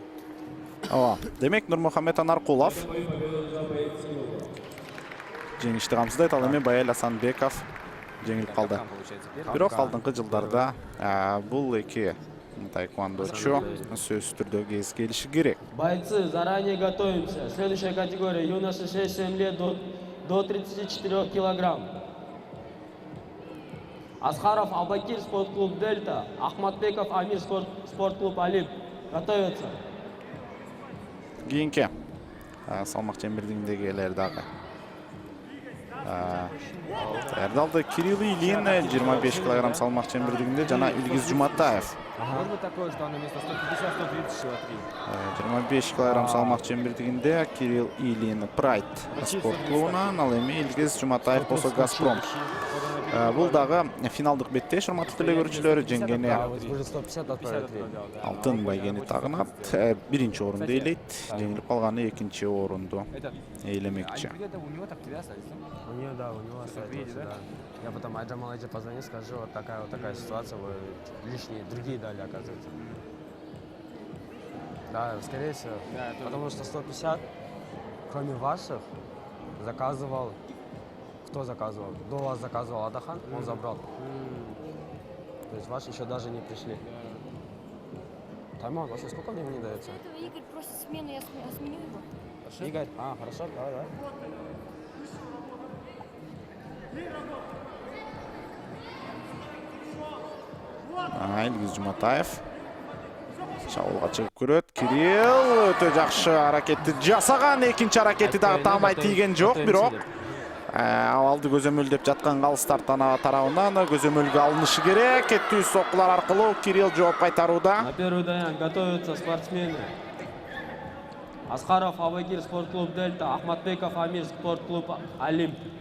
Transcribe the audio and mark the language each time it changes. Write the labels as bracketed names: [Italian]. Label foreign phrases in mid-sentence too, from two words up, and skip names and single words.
[Kyrgyz] Ава, демек Нурмухаммед Анаркулов жеңишти камсыздайт, ал эми Байел Асанбеков жеңилип калды. Бирок алдыңкы жылдарда бул эки таэквондочу сөзсүз түрдө келиши керек. [Russian] Бойцы, заранее готовимся. Следующая категория юноши 6-7 лет до 34 килограмм. Асхаров Абакир, спортклуб Дельта. Ахматбеков Амир, спортклуб Олимп. Готовятся. [Kyrgyz] Кийинки салмак чембирдигиндегилер дагы даярдалды. Кирилл Илин 25 килограмм салмак чембирдигинде жана Илгиз Жуматаев [Russian] Может быть такое, что он вместо 150-130 всего [Kyrgyz] 25 килограмм салмак чембирдигинде Кирилл Илин Прайд спорт клубунан, ал эми Илгиз Жуматаев болсо Газпром. Бул дагы финалдык беттеш, урматтуу телекөрүүчүлөр, жеңгени [Russian] Уже 150 отправить. [Kyrgyz] алтын байгени тагынат, биринчи орунду ээлейт, жеңилип калганы экинчи орунду ээлемекчи. [Russian] Где-то у него так тебя остались, да? У нее, да, у него остается, да. Я потом Айджамал Айджи позвоню, скажу, вот такая ситуация, вы лишние, другие дали, оказывается. Да, скорее всего. Потому что 150, кроме ваших, заказывал. Кто заказывал? До вас заказывал Адахан, он забрал. То есть ваши еще даже не пришли. Таймаут, вообще сколько времени дается? Игорь просит смену, я сменю его. Игорь, хорошо, давай. [Kyrgyz] Илгиз Жуматаев чабуулга чыгып көрөт. Кирилл өтө жакшы аракетти жасаган, экинчи аракети дагы таамай тийген жок, бирок алды көзөмөлдөп жаткан калыстар тарабынан көзөмөлгө алынышы керек. Кеттүү соккулар аркылуу Кирилл жооп кайтарууда. [Russian] На первый даян готовятся спортсмены. Асхаров Абакир, спортклуб Дельта. Ахматбеков Амир, спортклуб Олимп.